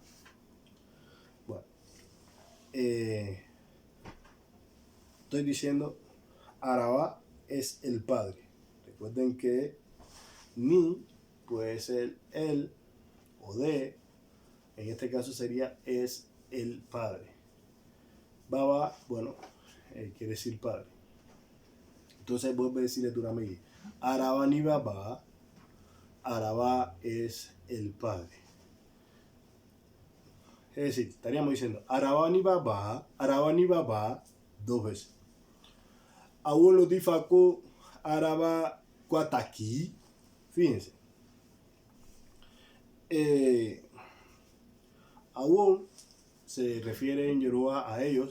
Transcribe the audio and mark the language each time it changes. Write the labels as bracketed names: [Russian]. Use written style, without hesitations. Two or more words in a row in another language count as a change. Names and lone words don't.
[Spanish] Bueno, estoy diciendo Arabá es el padre. Recuerden que ni puede ser el o de, en este caso sería es el padre. Baba, quiere decir padre. Entonces vuelve a decirle Turamegi. [Yoruba] Arabá ni Baba. [Spanish] Arabá es el padre. Es decir, estaríamos diciendo [Yoruba] Arabá ni Baba [Spanish] dos veces. [Yoruba] Abuelo Tifaco, Arabá Cuataki. [Spanish] Fíjense. Awon se refiere en Yoruba a ellos.